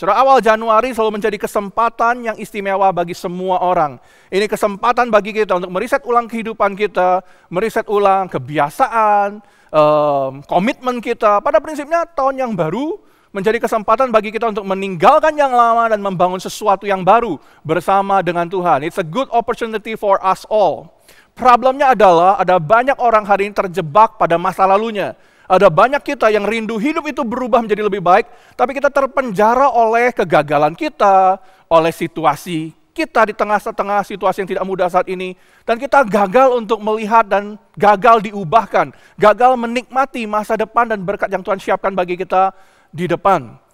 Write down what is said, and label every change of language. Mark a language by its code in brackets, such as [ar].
[id] Saudara, awal Januari selalu menjadi kesempatan yang istimewa bagi semua orang. Ini kesempatan bagi kita untuk meriset ulang kehidupan kita, meriset ulang kebiasaan, komitmen kita. Pada prinsipnya tahun yang baru menjadi kesempatan bagi kita untuk meninggalkan yang lama dan membangun sesuatu yang baru bersama dengan Tuhan. [en] It's a good opportunity for us all. [id] Problemnya adalah ada banyak orang hari ini terjebak pada masa lalunya. Ada banyak kita yang rindu hidup itu berubah menjadi lebih baik, tapi kita terpenjara oleh kegagalan kita, oleh situasi kita di tengah-tengah situasi yang tidak mudah saat ini, dan kita gagal untuk melihat dan gagal diubahkan, gagal menikmati masa depan dan berkat yang Tuhan siapkan bagi kita di depan.